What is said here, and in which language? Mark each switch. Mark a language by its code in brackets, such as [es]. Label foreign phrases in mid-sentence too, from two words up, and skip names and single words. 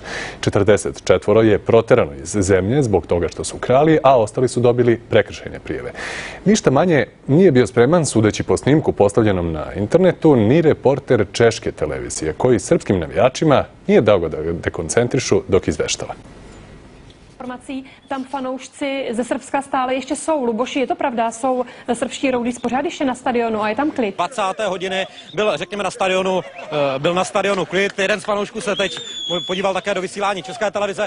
[sr] 44 je proterano iz zemlje zbog toga što su krali, a ostali su dobili prekršajne prijave. Ništa manje nije bio spreman, sudeći po snimku postavljenom na internetu, ni reporter češke televizije, koji srpskim navijačima nije dao ga da dekoncentrišu dok izveštava. [cs] Informací, tam fanoušci ze Srbska stále ještě jsou. Luboši, je to pravda? Jsou srbští roudíci pořád ještě na stadionu a je tam klid? 20. hodiny byl, řekněme, na stadionu klid. Jeden z fanoušků se teď podíval také do vysílání České televize.